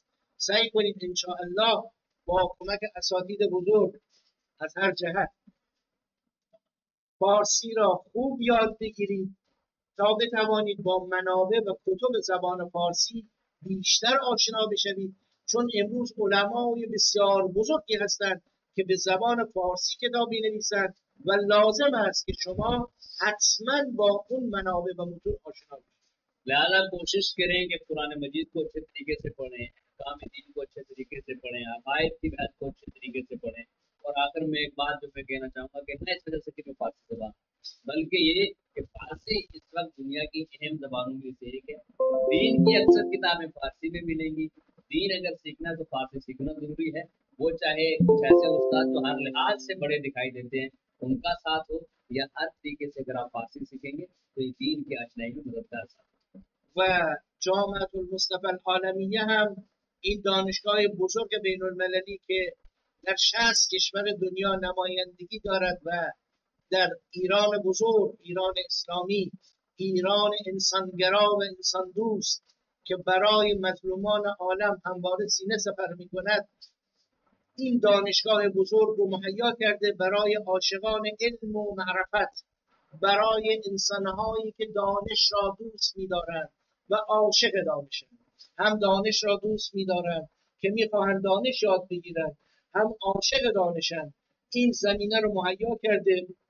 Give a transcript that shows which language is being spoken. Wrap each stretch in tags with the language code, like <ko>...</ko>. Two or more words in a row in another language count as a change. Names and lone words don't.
<fa>سعی کنید انشاءالله با کمک اساتید بزرگ از هر جهت فارسی را خوب یاد بگیرید تا بتوانید با منابع و کتب زبان فارسی بیشتر آشنا بشوید، چون امروز علمای بسیار بزرگی هستند که به زبان فارسی کتاب می‌نویسند و لازم است که شما حتما با اون منابع و متون آشنا بشید.</fa> <hi>लिहाजा कोशिश करें कि कुरान मजीद को अच्छे तरीके से पढ़ें काम दीन को अच्छे तरीके से पढ़ें अकायद की बात को अच्छे तरीके से पढ़ें और आखिर में एक बात जो मैं कहना चाहूँगा कि न इस वजह से कि मैं फारसी जबान बल्कि ये कि फारसी इस वक्त दुनिया की अहम जबानों में से एक है दीन की अक्सर किताबें फारसी में मिलेंगी दीन अगर सीखना तो फारसी सीखना जरूरी है वो चाहे कुछ ऐसे उस्ताद जो हर लिहाज से बड़े दिखाई देते हैं उनका साथ हो या हर तरीके से अगर आप फारसी सीखेंगे तो ये दीन की आशनाई में मददगार साथ</hi> <fa>و جامعه المصطفى العالمیه هم این دانشگاه بزرگ بین المللی که در 60 کشور دنیا نمایندگی دارد و در ایران بزرگ، ایران اسلامی، ایران انسانگرا و انسان دوست که برای مظلومان عالم همواره سینه سپر می کند این دانشگاه بزرگ رو مهیا کرده برای عاشقان علم و معرفت، برای انسانهایی که دانش را دوست می‌دارند و عاشق دانشند، هم دانش را دوست می‌دارند که می‌خواهند دانش یاد بگیرند، هم عاشق دانشن این زمینه رو مهیا کرده.</fa>